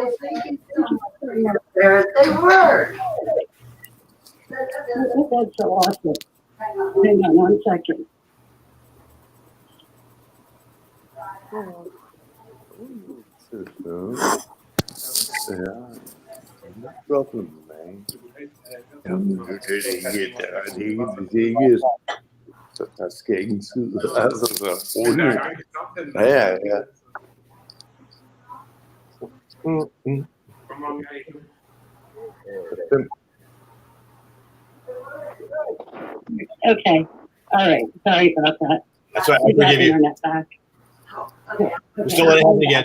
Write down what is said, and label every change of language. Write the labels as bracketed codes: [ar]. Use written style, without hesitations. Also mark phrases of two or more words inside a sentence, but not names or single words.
[en] There they were. That's so awesome. Hang on 1 second. Yeah. No problem, [da] man. Så der skal ikke en tid. Altså, så roligt. Ja. [en] Okay. All right. Sorry about that. That's right. I We got forgive you. internet back. We're still letting it happen again.